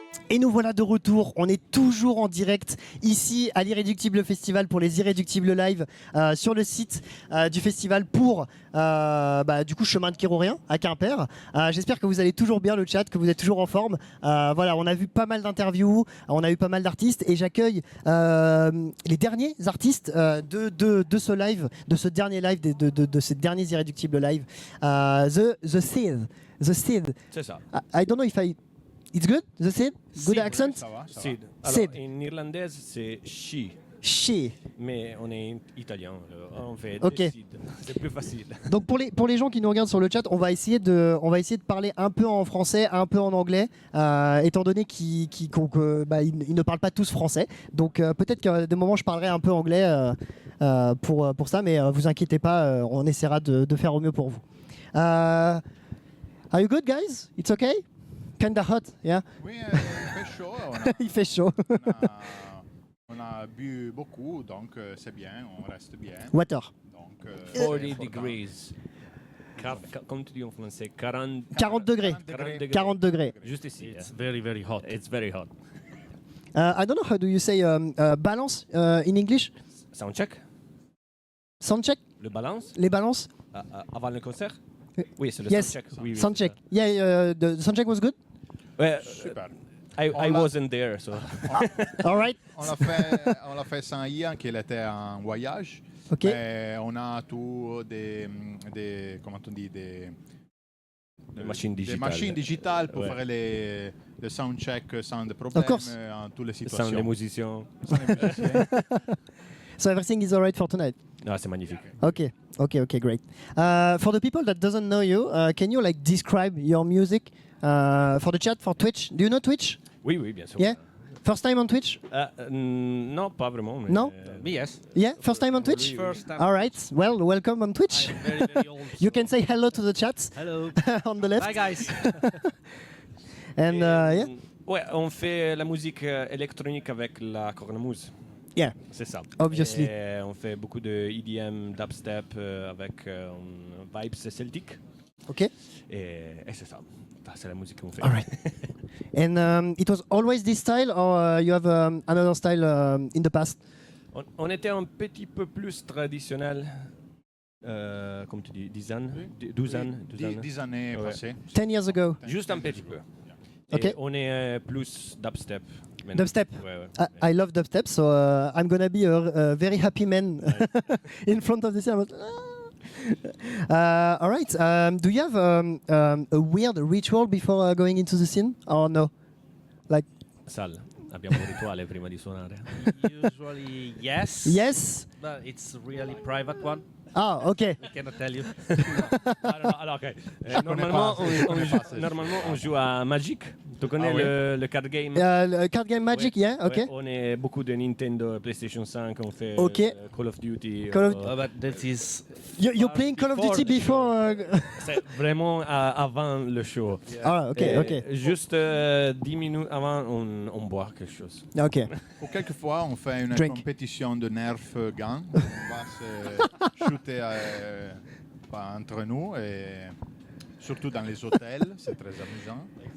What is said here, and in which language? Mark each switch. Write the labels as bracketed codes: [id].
[fr] Et nous voilà de retour, on est toujours en direct ici à l'Irréductible Festival pour les Irréductibles Live sur le site du festival pour du coup Chemin de Kérorien à Quimper. J'espère que vous allez toujours bien le chat, que vous êtes toujours en forme. Voilà, on a vu pas mal d'interviews, on a eu pas mal d'artistes et j'accueille les derniers artistes de ce live, de ce dernier live, de ces derniers Irréductibles Live. The Seed. C'est ça. [en] I don't know if It's good, the Seed? Good Seed, accent? [fr] ça va. Seed. Alors, Seed. en irlandaise, c'est she. She. Mais on est italien, on fait Ok. des seed. C'est plus facile. Donc pour les gens qui nous regardent sur le chat, on va essayer de parler un peu en français, un peu en anglais, étant donné qu'ils ne parlent pas tous français. Donc peut-être qu'à des moments je parlerai un peu anglais pour ça, mais vous inquiétez pas, on essaiera de faire au mieux pour vous. [en] Are you good guys? It's okay? Kinda hot, yeah? [fr] Oui, il fait chaud. Il fait chaud. On a bu beaucoup, donc c'est bien, on reste bien. [en] Water. [fr] Donc, 40 degrés. Comme tu dis en français, 40 degrés. 40 degrés. Juste ici. [en] It's very, very hot. It's very hot. I don't know how do you say balance in English? Sound check. Sound check? [fr] Le balance. Les balances? Avant le concert? Oui, c'est le [en] yes. sound check. Oui, sound check. Yeah, the sound check was good? [fr] Ouais, super. [en] I wasn't there, so. All right. [fr] On l'a fait sans Ian, qui était en voyage. Ok. Mais on a tout des comment on dit, des machines digitales. Des machines digitales pour faire les soundcheck sans de problème en toutes les situations. Sans les musiciens. [en] So everything is all right for tonight? [fr] Ah, c'est magnifique. [en] Okay, great. For the people that doesn't know you, can you like describe your music for the chat, for Twitch? Do you know Twitch? [fr] Oui, bien sûr. [en] Yeah? First time on Twitch? [fr] Non, pas vraiment. Mais [en] no? [fr] Mais yes. [en] Yeah, first time on Twitch? First time. All right, well, welcome on Twitch. Very, very old, You can say hello to the chat. Hello. On the left. Hi guys. And yeah? [fr] Ouais, on fait la musique électronique avec la cornemuse. [en] Yeah. [fr] C'est ça. [en] Obviously. [fr] Et on fait beaucoup de EDM, dubstep avec vibes celtiques. Ok. Et c'est ça. C'est la musique qu'on fait. [en] All right. And it was always this style, or you have another style in the past? [fr] On était un petit peu plus traditionnel, comme tu dis, 10 ans, 12 ans. 10 années passées. [en] 10 years ago. [fr] Juste un petit peu. Ok. Et on est plus dubstep. maintenant. Dubstep. Ouais. [en] I love dubstep, so I'm gonna be a very happy man in front of the scene. All right. Do you have a weird ritual before going into the scene, or no? Like [it] Sal, abbiamo un rituale prima di suonare. [en] Usually, yes. Yes. But it's a really private one. Ah, ok. I cannot tell you. [fr] Alors, ok. Normalement, on joue à Magic. Tu connais le card game? Le card game Magic, ouais. [en] yeah, ok. [fr] Ouais, on est beaucoup de Nintendo, PlayStation 5, on fait Call of Duty. [en] But that is. You're playing Call of Duty before. [fr] C'est vraiment avant le show. Ah, ok, ok. Juste 10 minutes avant, on boit quelque chose. Ok. Ou quelquefois, on fait une [en] Drink. [fr] compétition de Nerf gun. On va se shooter entre nous, et surtout dans les hôtels, c'est très amusant.